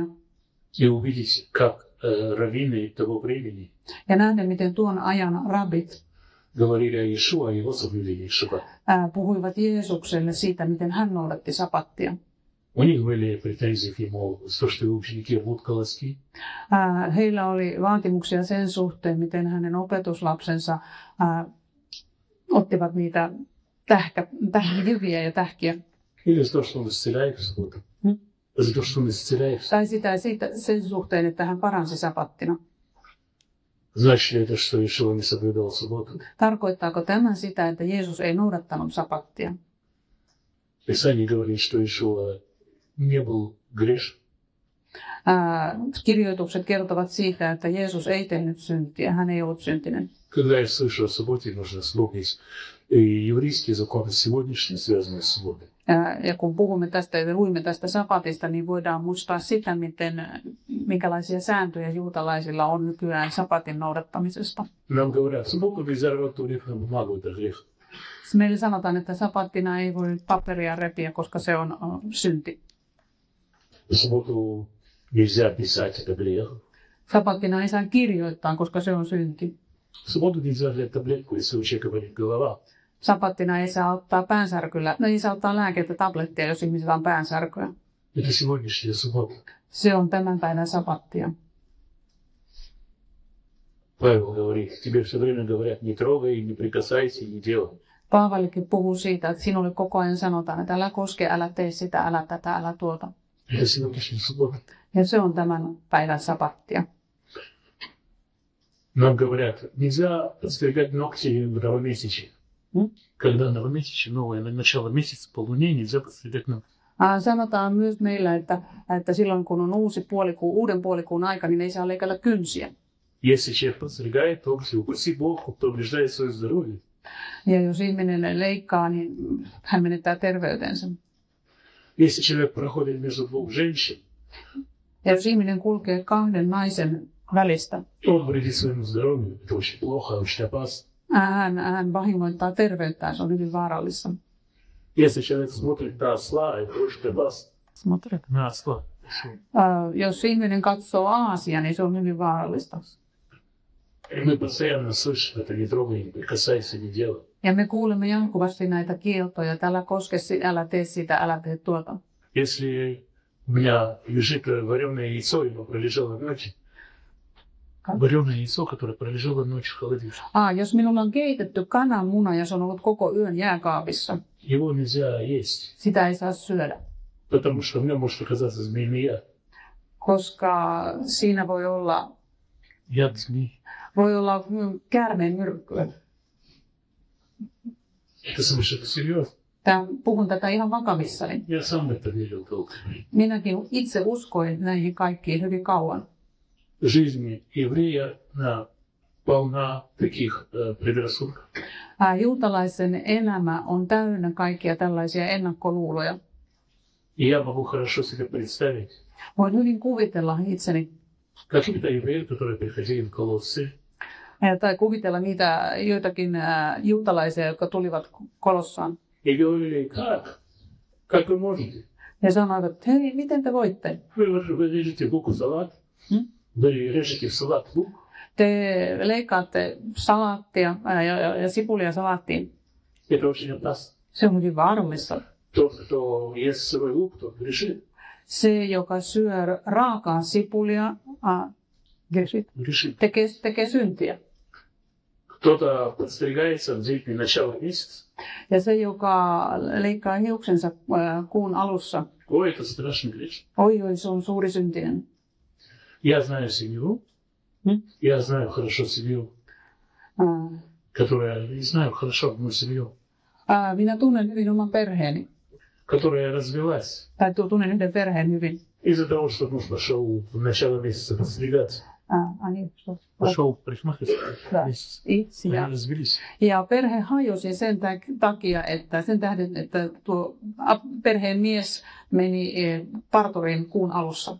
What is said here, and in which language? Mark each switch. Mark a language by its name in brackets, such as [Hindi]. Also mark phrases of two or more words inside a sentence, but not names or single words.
[Russian] и увидеть, как раввины того времени [Finnish] ja nähdä, miten tuon ajan rabbit [Russian] говорили о Иешуа, о его соблюдении шаббата. [Finnish] puhuivat Jeesukselle siitä, miten hän noudatti sapattia. [Russian] У них были претензии к нему, то, что его ученики рвут колоски. [Finnish] Heillä oli vaatimuksia sen suhteen, miten hänen opetuslapsensa ottivat niitä jyviä ja tähkiä. [Russian] Или за то, что он исцеляет в субботу. За то, что он исцеляет. [Finnish] Tai sen suhteen, että hän paransi sapattina. [Russian] Значит ли это, что Иешуа не соблюдал субботу? [Finnish] Tarkoittaako tämä sitä, että Jeesus ei noudattanut sapattia? [Russian] Писание говорит, что Иешуа не был грешен. [Finnish] Kirjoitukset kertovat siitä, että Jeesus ei tehnyt syntiä, hän ei ollut syntinen. [Russian] Когда я слышу о субботе, нужно вспомнить еврейские законы сегодняшние, связанные с субботой. [Finnish] Ja kun puhumme tästä ja luimme tästä sapatista, niin voidaan muistaa sitä, minkälaisia sääntöjä juutalaisilla on nykyään sapatin noudattamisesta. [Russian] Нам говорят, субботу нельзя рвать туалет на бумагу, это грех. [Finnish] Meille sanotaan, että sapattina ei voi paperia repiä, koska se on synti. [Russian] Субботу нельзя писать, это грех. [Finnish] Sapattina ei saa kirjoittaa, koska se on synti. [Russian] Субботу нельзя взять таблетку, если у человека болит голова. [Finnish] Sapattina ei saa ottaa ei saa ottaa lääkettä tablettia, jos ihmisellä on päänsärkyä. [Russian] Это сегодняшняя суббота. [Finnish] Se on tämän päivän sapattia. [Russian] Павел говорит, тебе все время говорят, не трогай, не прикасайся, не делай. [Finnish] Paavalikin puhuu siitä, että sinulle koko ajan sanotaan, että älä koske, älä tee sitä, älä tätä, älä tuota. [Russian] Это сегодняшняя суббота. [Finnish] Ja se on tämän päivän sapattia. [Russian] Нам говорят, нельзя подстригать ногти в новомесячье. Когда новомесячье, новое начало месяца, по луне, нельзя подстригать ногти. [Finnish] Sanotaan myös meillä, että silloin kun on uuden puolikuun aika, niin ei saa leikata kynsiä. [Russian] Если человек подстригает ногти, упаси Бог, повреждает свое здоровье. [Finnish] Ja jos ihminen leikkaa, niin hän menettää terveytensä. [Russian] Если человек проходит между двух женщин, [Finnish] ja jos ihminen kulkee kahden naisen välistä, [Russian] он вредит своему здоровью. Это очень плохо, очень опасно. [Finnish] hän vahingoittaa terveyttään, se on hyvin vaarallista. [Russian] Если человек смотрит на осла, это очень опасно. На осла. [Finnish] Jos ihminen katsoo aasia, niin se on hyvin vaarallista. [Russian] И мы постоянно слышим, это не трогай, не прикасайся, не делай. [Finnish] Ja me kuulemme jatkuvasti näitä kieltoja, että älä koske, älä tee sitä, älä tee tuota. [Russian] Если у меня лежит вареное яйцо, и оно пролежало ночь, вареное яйцо, которое пролежало ночь в холодильнике. [Finnish] Jos minulla on keitetty kananmuna ja se on ollut koko yön jääkaapissa, [Russian] Его нельзя есть, [Finnish] sitä ei saa syödä, [Russian] потому что в нем может оказаться змеиный яд. [Finnish] koska siinä voi olla [Russian] Яд змей. [Finnish] käärmeen myrkkyä. [Russian] Это совершенно серьезно. [Finnish] Puhun tätä ihan vakavissani. [Russian] Я сам это верил долго. [Finnish] Minäkin itse uskoin näihin kaikkiin hyvin kauan. [Russian] Жизнь еврея полна таких предрассудков. [Finnish] Juutalaisen elämä on täynnä kaikkia tällaisia ennakkoluuloja. [Russian] И я могу хорошо себе представить, [Finnish] Voin hyvin kuvitella itseni, [Russian] каких-то евреев, которые приходили в Колоссы, [Finnish] tai kuvitella niitä joitakin juutalaisia, jotka tulivat Kolossaan. [Russian] и говорили, как вы можете? [Finnish] Ja sanoivat, että hei, miten te voitte? [Russian] Вы режете лук в салат, вы режете в салат лук, [Finnish] Te leikkaatte salaattia ja sipulia salaattiin. [Russian] это очень опасно. [Finnish] Se on hyvin vaarallista. [Russian] Тот, кто ест сырой лук, тот грешит. [Finnish] Se, joka syö raakaa sipulia, [Russian] грешит. [Finnish] tekee syntiä. [Russian] Кто-то подстригается в длительное начало месяца. [Finnish] Ja se, joka leikkaa hiuksensa kuun alussa, [Russian] Ой, это страшный грех. [Finnish] oi, se on suuri syntinen. [Russian] Я знаю семью, я знаю хорошо семью, не знаю хорошо одну семью, [Finnish] Minä tunnen hyvin oman perheeni, [Russian] которая развелась [Finnish] tai tunnen yhden perheen hyvin. [Russian] из-за того, что муж пошел в начало месяца подстригаться. Пошел в парикмахерскую. [Finnish] Itse. [Russian] Они развелись. [Finnish] Ja perhe hajosi sen takia, että sen tähden, että tuo perheen mies meni parturiin kuun alussa.